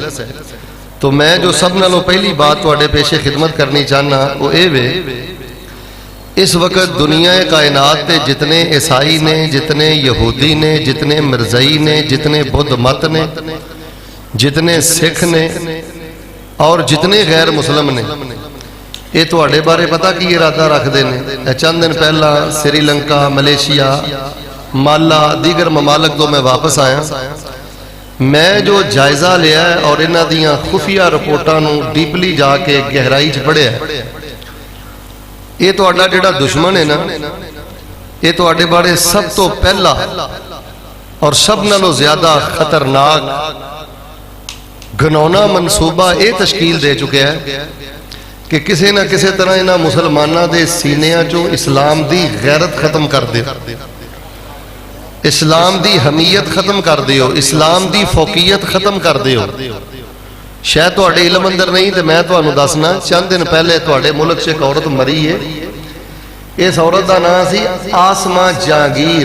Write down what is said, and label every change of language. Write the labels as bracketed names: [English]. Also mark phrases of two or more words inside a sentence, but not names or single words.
[Punjabi] تو میں جو سب نالوں پہلی بات تواڈے پیش خدمت کرنی چاہنا وہ اے وے، اس وقت دنیا کائنات تے جتنے عیسائی نے، جتنے یہودی نے، جتنے مرزائی نے، جتنے بدھ مت نے، جتنے سکھ نے اور جتنے غیر مسلم نے، یہ تواڈے بارے پتہ کی ارادہ رکھ دے نے۔ چند دن پہلا سری لنکا، ملیشیا، مالا، دیگر ممالک تو میں واپس آیا، میں جو جائزہ لیا ہے اور انہاں دیاں خفیہ رپورٹاں نو ڈیپلی جا کے گہرائی چ پڑھیا ہے، یہ تو اڈا جڑا دشمن ہے نا، یہ تو اڈے بارے سب تو پہلا اور سب نالوں زیادہ خطرناک گھنونا منصوبہ یہ تشکیل دے چکے ہیں کہ کسی نہ کسی طرح انہاں مسلمانوں دے سینیاں چوں اسلام دی غیرت ختم کر دیو، اسلام دی حمیت ختم کر دیو، اسلام دی فوقیت ختم کر دیو۔ شاید تواڈے علم اندر نہیں تے میں تانوں دسنا، چند دن پہلے تواڈے ملک سے ایک عورت مری ہے، اس عورت دا نام سی آسماں جہانگیر۔